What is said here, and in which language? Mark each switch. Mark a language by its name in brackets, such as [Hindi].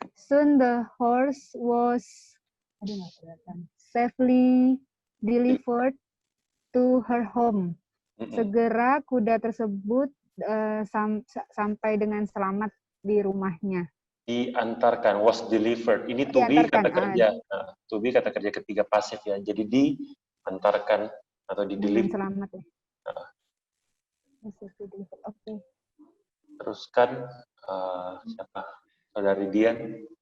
[English] Soon the horse was safely delivered to her home. [Indonesian] Segera kuda tersebut sampai dengan selamat di rumahnya. Diantarkan, [English] was delivered. [Indonesian] Ini to be kata kerja. To be kata kerja ketiga pasif ya. Jadi diantarkan atau di-deliver. Selamat ya. Oke. Teruskan siapa? Saudari Dian.